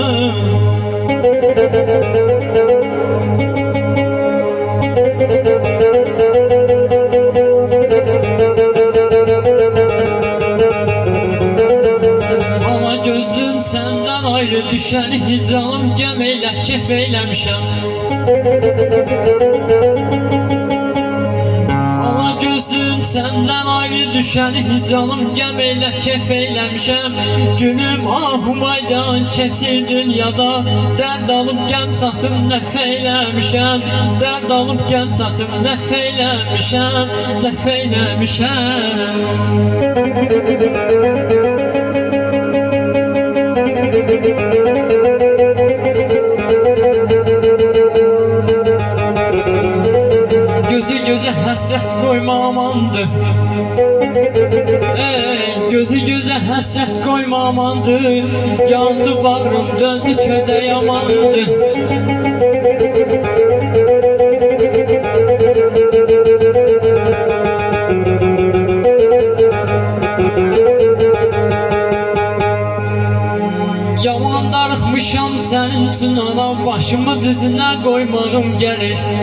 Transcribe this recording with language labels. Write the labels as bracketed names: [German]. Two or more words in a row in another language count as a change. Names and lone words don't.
[Turkish] Ama gözüm senden ayrı düşen hicranım, [Azerbaijani] gəm eylə kef eyləmişəm. [Turkish] Ama gözüm senden ayrı düşen hicranım, [Azerbaijani] gəm eylə kef eyləmişəm. Günüm ahumaydan keçir dünyada, dərd alıb gəm satıb nəf eyləmişəm. Dərd alıb gəm satıb nəf eyləmişəm, nəf eyləmişəm. [Turkish] Gözü göze hasret koyma amandı, gözü göze hasret koyma amandı. Yandı bağrım döndü köze yamandı. [Azerbaijani] Yaman darıxmışam sənin üçün anam, başımı düzünə qoymağım gəlir.